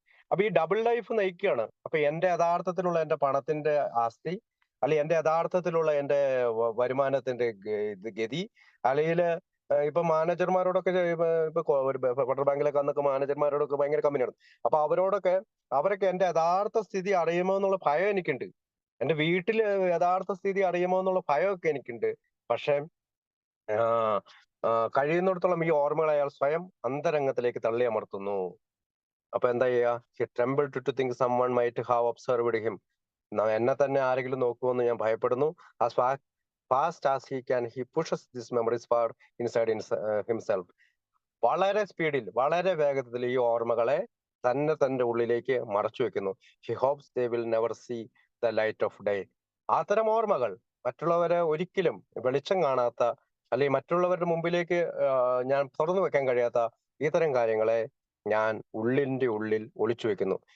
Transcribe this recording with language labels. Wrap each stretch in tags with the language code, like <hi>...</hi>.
<ml>അപ്പൊ ഈ double life നയിക്കുകയാണ്. അപ്പൊ എന്റെ യഥാർത്ഥത്തിലുള്ള എന്റെ പണത്തിന്റെ ആസ്തി, അല്ലെങ്കിൽ എന്റെ യഥാർത്ഥത്തിലുള്ള എന്റെ വരുമാനത്തിന്റെ ഗതി, അല്ലെങ്കിൽ ഇപ്പൊ മാനേജർമാരോടൊക്കെ ഒരു ഫെഡറൽ ബാങ്കിലൊക്കെ അന്നൊക്കെ മാനേജർമാരോടൊക്കെ ഭയങ്കര കമ്പനിയാണ്. അപ്പൊ അവരൊക്കെ എന്റെ യഥാർത്ഥ സ്ഥിതി അറിയുമോ എന്നുള്ള ഭയം എനിക്കുണ്ട്. എന്റെ വീട്ടില് യഥാർത്ഥ സ്ഥിതി അറിയുമോ എന്നുള്ള ഭയമൊക്കെ എനിക്കുണ്ട്. പക്ഷെ ആ, കഴിയുന്നിടത്തോളം ഈ ഓർമ്മകൾ അയാൾ സ്വയം അന്തരംഗത്തിലേക്ക് തള്ളിയമർത്തുന്നു. അപ്പൊ എന്താ ചെയ്യാ?</ml> <en>He trembled to think someone might have observed him.</en> <ml>എന്നെ തന്നെ ആരെങ്കിലും നോക്കുമെന്ന് ഞാൻ ഭയപ്പെടുന്നു.</ml> <en>As fast as he can, he pushes these memories far inside himself.</en> <ml>വളരെ സ്പീഡിൽ, വളരെ വേഗത്തിൽ ഈ ഓർമ്മകളെ തന്നെ തന്റെ ഉള്ളിലേക്ക് മറച്ചു വെക്കുന്നു.</ml> <en>He hopes they will never see the light of day.</en> <ml>അത്തരം ഓർമ്മകൾ മറ്റുള്ളവരെ ഒരിക്കലും വെളിച്ചം കാണാത്ത, അല്ലെങ്കിൽ മറ്റുള്ളവരുടെ മുമ്പിലേക്ക് ഞാൻ തുറന്നു വെക്കാൻ കഴിയാത്ത ഇത്തരം കാര്യങ്ങളെ ഞാൻ ഉള്ളിന്റെ ഉള്ളിൽ ഒളിച്ചു വെക്കുന്നു.</ml>